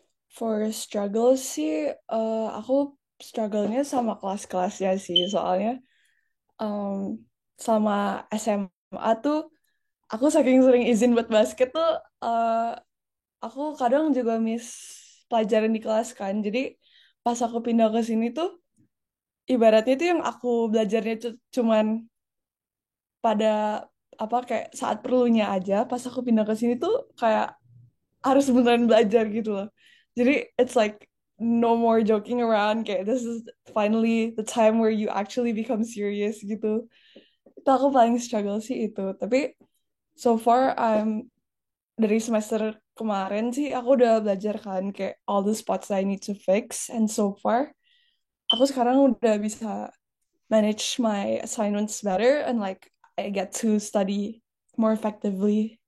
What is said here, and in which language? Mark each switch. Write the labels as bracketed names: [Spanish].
[English] For struggle [Indonesian] sih aku struggle-nya sama kelas-kelasnya sih soalnya um, sama SMA tuh aku saking sering izin buat basket tuh aku kadang juga miss pelajaran di kelas kan. Jadi pas aku pindah ke sini tuh ibaratnya tuh yang aku belajarnya cuman pada apa kayak saat perlunya aja. Pas aku pindah ke sini tuh kayak harus beneran belajar gitu loh. [English] Jadi it's like no more joking around, kayak this is finally the time where you actually become serious gitu. [Indonesian] Itu aku paling struggle sih itu. [English] Tapi so far [Indonesian] dari semester kemarin sih aku udah belajar kan kayak [English] all the spots I need to fix, and so far [Indonesian] aku sekarang udah bisa [English] manage my assignments better and like I get to study more effectively.